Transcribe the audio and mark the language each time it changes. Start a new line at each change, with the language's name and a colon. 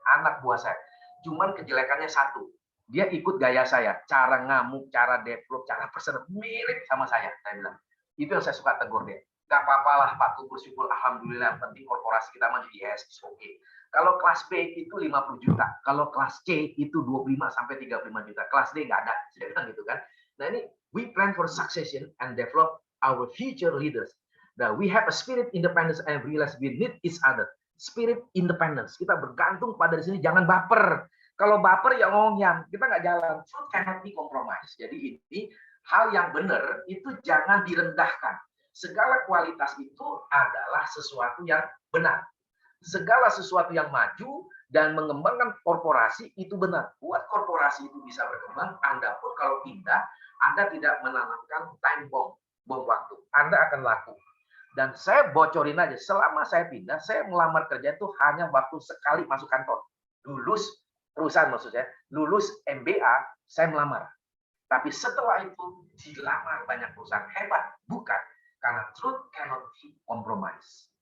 Indonesian: Anak buah saya. Cuman kejelekannya satu, dia ikut gaya saya, cara ngamuk, cara develop, cara present, mirip sama saya bilang. Itu yang saya suka tegur dia. Gak apa-apa lah, Pak, bersyukur, alhamdulillah, penting korporasi kita maju,
English: yes, it's okay.
Indonesian: Kalau kelas B itu 50 juta, kalau kelas C itu 25 sampai 35 juta, kelas D nggak ada, saya bilang gitu kan.
English: Nah ini, we plan for succession and develop our future leaders. Now, we have a spirit independence and realize we need each other. Spirit independence,
Indonesian: kita bergantung pada di sini, jangan baper. Kalau baper ya ngomong kita nggak jalan.
English: Truth cannot be compromised.
Indonesian: Jadi ini hal yang benar itu jangan direndahkan. Segala kualitas itu adalah sesuatu yang benar. Segala sesuatu yang maju dan mengembangkan korporasi itu benar. Buat korporasi itu bisa berkembang, Anda pun kalau pindah, Anda tidak menanamkan time bomb waktu. Anda akan laku. Dan saya bocorin aja, selama saya pindah, saya melamar kerja itu hanya waktu sekali masuk kantor. Lulus, perusahaan maksud saya, lulus MBA, saya melamar. Tapi setelah itu, dilamar banyak perusahaan hebat. Bukan. Karena
English: truth cannot be compromised.